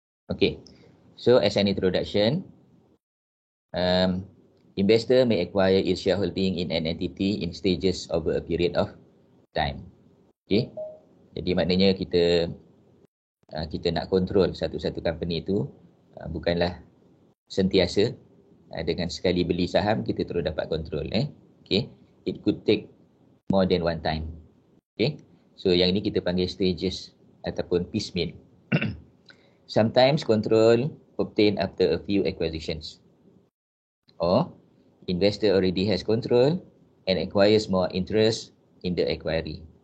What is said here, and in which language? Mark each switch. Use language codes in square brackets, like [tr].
[en] Okey, so as an introduction, investor may acquire its shareholding in an entity in stages over a period of time. [ms] Okey, jadi maknanya kita nak kontrol satu-satu company itu bukanlah sentiasa dengan sekali beli saham kita terus dapat kontrol. [en] Okey, it could take more than one time. Okey, so yang ini kita panggil stages ataupun piecemeal. Sometimes control obtained after a few acquisitions, or investor already has control and acquires more interest in the acquiry.